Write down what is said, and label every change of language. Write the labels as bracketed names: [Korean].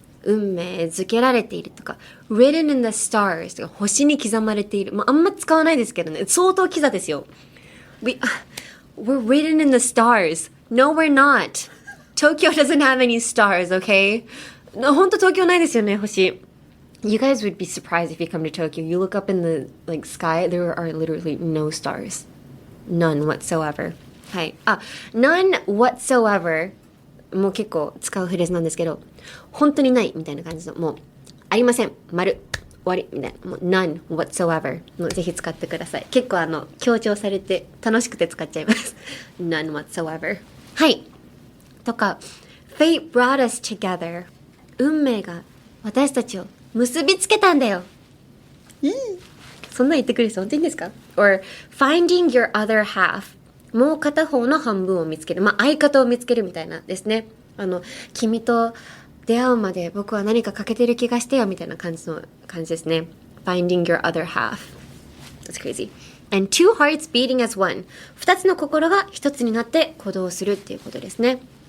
[Japanese] 運命づけられているとか [English] written in the stars [Japanese] とか星に刻まれている、あんま使わないですけどね、相当キザですよ。 [English] We're written in the stars. No, we're not. Tokyo doesn't have any stars, okay? [Japanese] 本当東京ないですよね、星。 [English] You guys would be surprised if you come to Tokyo. You look up in the like sky, there are literally no stars. None whatsoever. [Japanese] はい。 [English] none whatsoever [Japanese] もう結構使うフレーズなんですけど、本当にないみたいな感じの、もうありません、丸、終わりみたいな、もう none whatsoever もうぜひ使ってください。結構強調されて楽しくて使っちゃいます。 [English] none whatsoever。 [Japanese] はい。とか [English] Fate brought us together。 [Japanese] 運命が私たちを結びつけたんだよ。そんな言ってくれる人本当にいいんですか？ [English] Or finding your other half。 [Japanese] もう片方の半分を見つける。相方を見つけるみたいなですね。君と出会うまで僕は何か欠けてる気がしてよみたいな感じですね。 [English] Finding your other half. That's crazy. And two hearts beating as one. [Japanese] 二つの心が一つになって行動するっていうことですね。